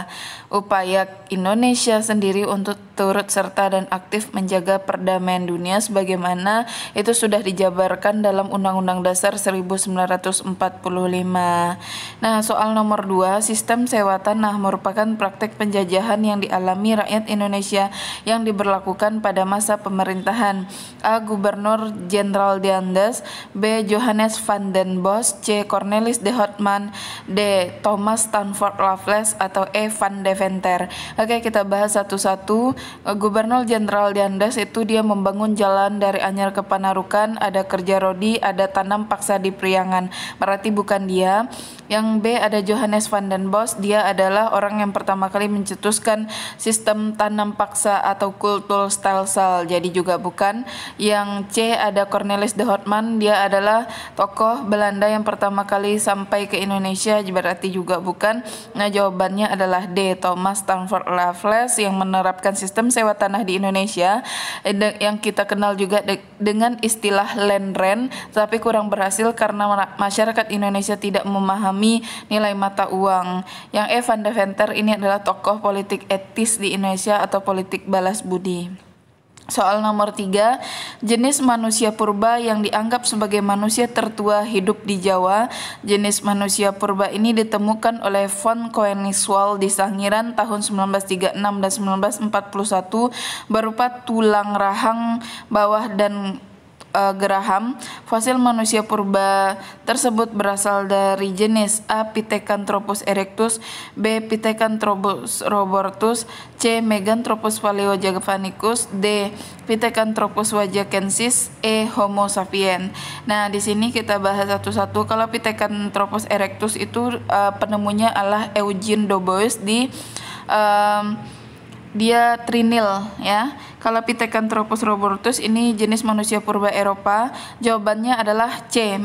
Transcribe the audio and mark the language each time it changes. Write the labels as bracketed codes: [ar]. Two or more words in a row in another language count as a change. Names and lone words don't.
[id] Upaya Indonesia sendiri untuk turut serta dan aktif menjaga perdamaian dunia sebagaimana itu sudah dijabarkan dalam Undang-Undang Dasar 1945. Nah, soal nomor 2, sistem sewa tanah merupakan praktek penjajahan yang dialami rakyat Indonesia yang diberlakukan pada masa pemerintahan A. Gubernur Jenderal de Andes, B. Johannes van den Bosch, C. Cornelis de Houtman, D. Thomas Stanford Raffles, atau E. Van Deventer. Oke, kita bahas satu-satu. Gubernur Jenderal de Andes itu dia membangun jalan dari Anyar ke Panarukan, ada kerja rodi, ada tanam paksa di Priangan. Berarti bukan dia. Yang B ada Johannes van den Bosch, dia adalah orang yang pertama kali mencetuskan sistem tanam paksa atau [nl] kultur stelsel, [id] jadi juga bukan. Yang C ada Cornelis de Houtman, dia adalah tokoh Belanda yang pertama kali sampai ke Indonesia, berarti juga bukan. Nah, jawabannya adalah D. Thomas Stanford Raffles yang menerapkan sistem sewa tanah di Indonesia yang kita kenal juga dengan istilah [en] land rent, [id] tapi kurang berhasil karena masyarakat Indonesia tidak memahami nilai mata uang. Yang E. Van Deventer ini adalah tokoh politik etis di Indonesia atau politik balas budi. Soal nomor 3, jenis manusia purba yang dianggap sebagai manusia tertua hidup di Jawa. Jenis manusia purba ini ditemukan oleh von Koenigswald di Sangiran tahun 1936 dan 1941 berupa tulang rahang bawah dan geraham. Fosil manusia purba tersebut berasal dari jenis A. Pithecanthropus erectus, B. Pithecanthropus robertus, C. Meganthropus paleojavanicus, D. Pithecanthropus wajakensis, E. Homo sapiens. Nah, di sini kita bahas satu-satu. Kalau Pithecanthropus erectus itu penemunya adalah Eugene Dubois di dia Trinil ya. Kalau Pithecanthropus robertus ini jenis manusia purba Eropa. Jawabannya adalah C.